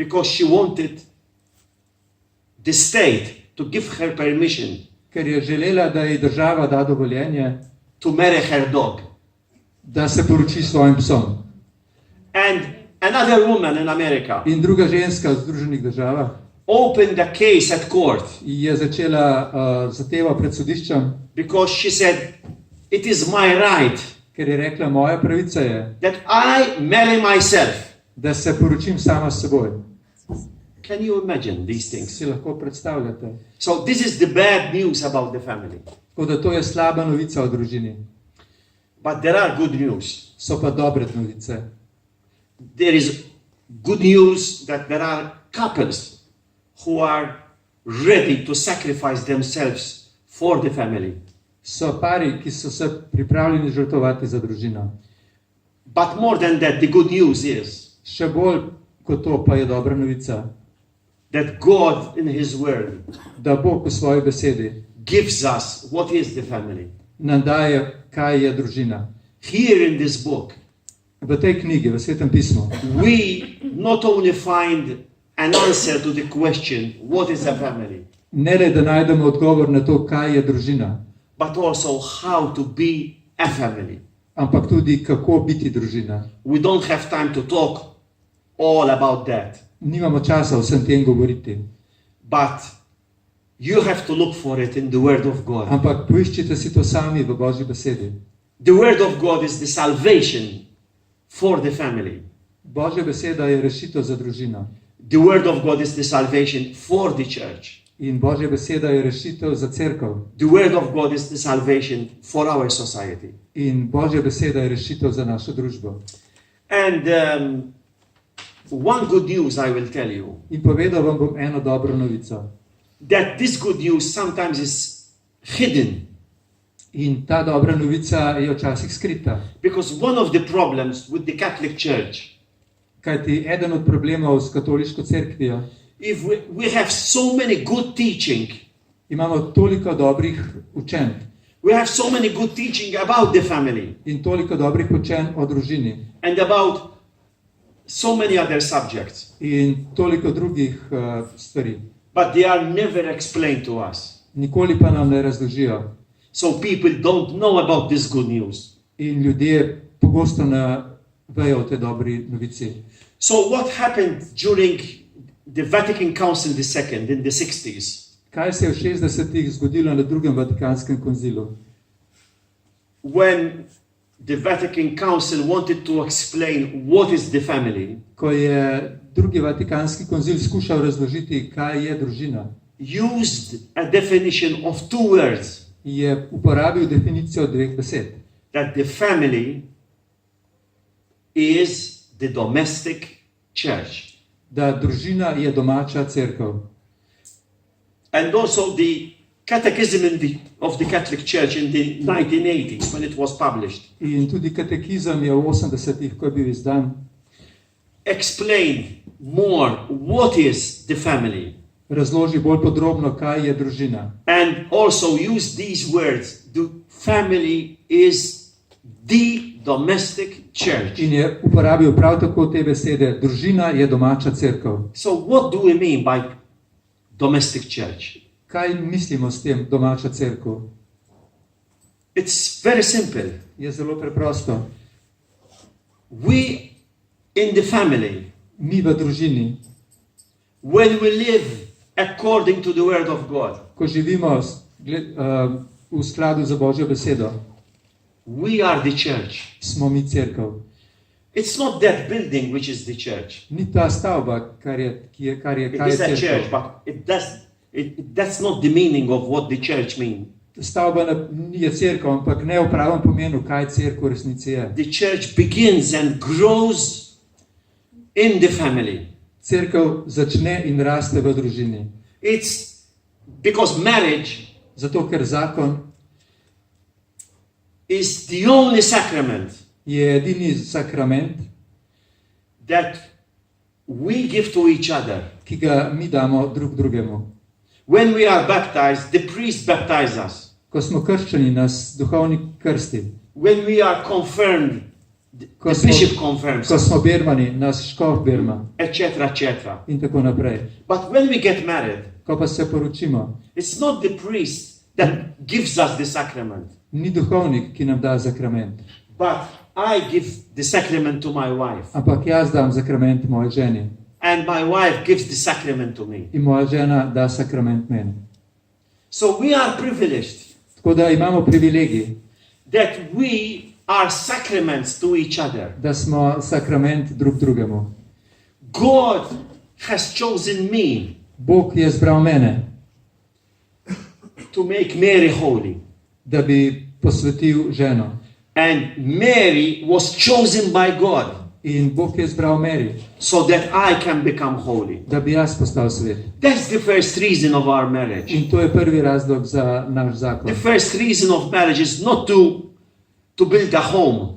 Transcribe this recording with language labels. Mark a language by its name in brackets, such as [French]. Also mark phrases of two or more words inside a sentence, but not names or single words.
[English] because she wanted the state to give her permission [Slovenian] ker je želela, da ji država da dovoljenje, [English] to marry her dog. [Slovenian] da se poroči s svojim psom. [English] And another woman in America [Slovenian] In druga ženska v Združenih državah [English] opened a case at court [Slovenian] je začela zatevo pred sodiščem, [English] because she said, it is my right [Slovenian] ker je rekla, moja pravica je, [English] that I marry myself. [Slovenian] da se poročim sama s seboj. [English] Can you imagine these things? [Slovenian] Si lahko predstavljate. [English] So this is the bad news about the family. [Slovenian] Tako da to je slaba novica o družini. [English] But there are good news. [Slovenian] So pa dobre novice. [English] There is good news that there are couples who are ready to sacrifice themselves for the family. [Slovenian] So pari, ki so se pripravljeni žrtvovati za družino. [English] But more than that, the good news is [Slovenian] Še bolj kot to pa je dobra novica, [English] that God in His Word [Slovenian] da Bog v svoji besedi [English] gives us what is the family. [Slovenian] nam daje, kaj je družina. [English] Here in this book, [Slovenian] V tej knjigi, v Svetem pismu, [English] we not only find an answer to the question, what is a family, [Slovenian] ne le da najdemo odgovor na to, kaj je družina, [English] but also how to be a family. [Slovenian] ampak tudi kako biti družina. [English] We don't have time to talk all about that, [Slovenian] Nimamo časa o vsem tem govoriti, [English] but you have to look for it in the Word of God. [Slovenian] ampak poiščite si to sami v Božji besedi. [English] The Word of God is the salvation for the family. [Slovenian] Božja beseda je rešitev za družino [English] The Word of God is the salvation for the church. [Slovenian] in Božja beseda je rešitev za cerkev [English] The Word of God is the salvation for our society. [Slovenian] in Božja beseda je rešitev za našo družbo. [English] And one good news I will tell you, [Slovenian] In povedal vam bom eno dobro novico. [English] that this good news sometimes is hidden, [Slovenian] In ta dobra novica je včasih skrita. [English] because one of the problems with the Catholic Church, [Slovenian] Kajti eden od problemov s katoliško cerkvijo, [English] if we have so many good teaching, [Slovenian] imamo toliko dobrih učenj [English] we have so many good teaching about the family [Slovenian] in toliko dobrih učenj o družini [English] and about so many other subjects, [Slovenian] in toliko drugih stvari. [English] but they are never explained to us. [Slovenian] Nikoli pa nam ne razložijo. [English] So people don't know about this good news. [Slovenian] In ljudje pogosto ne vejo o tej dobri novici. [English] So what happened during the Vatican Council II in the 60s? [Slovenian] Kaj se je v 60-ih zgodilo na drugem Vatikanskem koncilu? [English] When the Vatican Council wanted to explain what is the family, [Slovenian] Ko je drugi Vatikanski koncil skušal razložiti, kaj je družina, [English] used a definition of two words, [Slovenian] je uporabil definicijo dveh besed. [English] that the family is the domestic church. [Slovenian] Da družina je domača cerkev. [English] And also the Catechism of the Catholic Church in the 1980s, when it was published, [Slovenian] In tudi katekizem je v 80-ih, ko je bil izdan, [English] explained more what is the family. [Slovenian] razloži bolj podrobno, kaj je družina. [English] And also use these words, the family is the domestic church. [Slovenian] In je uporabil prav tako te besede, družina je domača cerkev. [English] So what do we mean by domestic church? [Slovenian] Kaj mislimo s tem domača cerkev? [English] It's very simple. [Slovenian] Je zelo preprosto. [English] We in the family, [Slovenian] Mi v družini, [English] when we live according to the word of God, [Slovenian] ko živimo v skladu z Božjo besedo, [English] we are the church. [Slovenian] smo mi cerkev. [English] It's not that building which is the church. [Slovenian] Ni ta stavba, kar je [English] It [Slovenian] kaj je [English] is a church, [Slovenian] cerkev. [English] but that's not the meaning of what the church means. [Slovenian] Stavba je cerkev, ampak ne v pravem pomenu, kaj cerkev v resnici je. [English] The church begins and grows in the family. [Slovenian] Cerkev začne in raste v družini. [English] It's because marriage [Slovenian] Zato, ker zakon [English] is the only sacrament [Slovenian] je edini sakrament, [English] that we give to each other. [Slovenian] ki ga mi damo drug drugemu. [English] When we are baptized, the priest baptizes us. [Slovenian] Ko smo krščeni, nas duhovnik krsti. [English] When we are confirmed, [Slovenian] Ko [English] the bishop confirms [Slovenian] ko [English] us, [Slovenian] smo birmani, nas škof birma [English] etc., etc. [Slovenian] in tako naprej. [English] But when we get married, [Slovenian] Ko pa se poročimo, [English] it's not the priest that gives us the sacrament, [Slovenian] ni duhovnik, ki nam da zakrament, [English] but I give the sacrament to my wife, [Slovenian] ampak jaz dam zakrament moji ženi [English] and my wife gives the sacrament to me. [Slovenian] in moja žena da sakrament meni. [English] So we are privileged [Slovenian] Tako da imamo privilegij, [English] that we are sacraments to each other. [Slovenian] da smo sakrament drug drugemu. [English] God has chosen me [Slovenian] Bog je zbral mene, [English] to make Mary holy. [Slovenian] da bi posvetil ženo. [English] And Mary was chosen by God [Slovenian] In Bog je zbral Mary, [English] so that I can become holy. [Slovenian] da bi jaz postal svet. [English] That's the first reason of our marriage. [Slovenian] In to je prvi razlog za naš zakon. [English] The first reason of marriage is not to build a home.